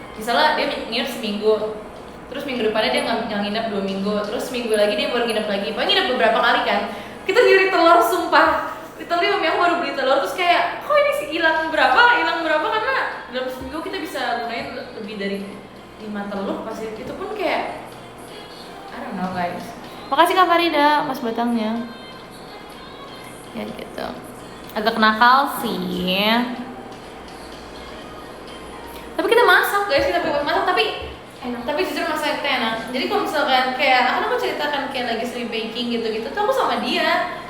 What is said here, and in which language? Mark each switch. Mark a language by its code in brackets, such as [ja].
[id] Misalnya dia nginep seminggu, terus minggu depannya dia nginep 2 minggu, terus minggu lagi dia baru nginep lagi. Pokoknya nginep beberapa kali kan. Kita nyuri telur sumpah. Literally mami aku baru beli telur terus kayak, kok ini sih hilang berapa karena dalam seminggu kita bisa gunain lebih dari 5 telur pasti. Itu pun kayak [en] I don't know guys. [id] Makasih Kak Farida mas batangnya. Ya gitu. Agak nakal sih. Tapi kita masak guys, kita masak tapi enak. Tapi jujur masak kita enak. Jadi kalau misalkan kayak aku ceritakan kayak lagi sering baking gitu tuh aku sama dia.